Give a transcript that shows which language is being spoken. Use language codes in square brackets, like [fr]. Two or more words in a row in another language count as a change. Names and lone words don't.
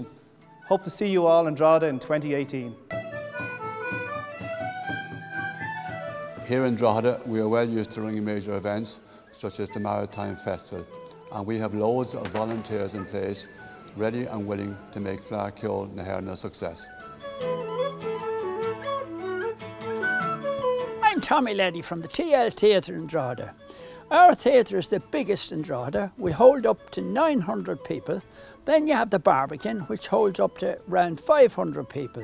[en] Hope to see you all in Drogheda in 2018. Here in Drogheda, we are well used to running major events such as the Maritime Festival, and we have loads of volunteers in place ready and willing to make Fleadh Cheoil na hÉireann a success. I'm Tommy Leddy from the TL Theatre in Drogheda. Our theatre is the biggest in Drogheda. We hold up to 900 people. Then you have the Barbican, which holds up to around 500 people.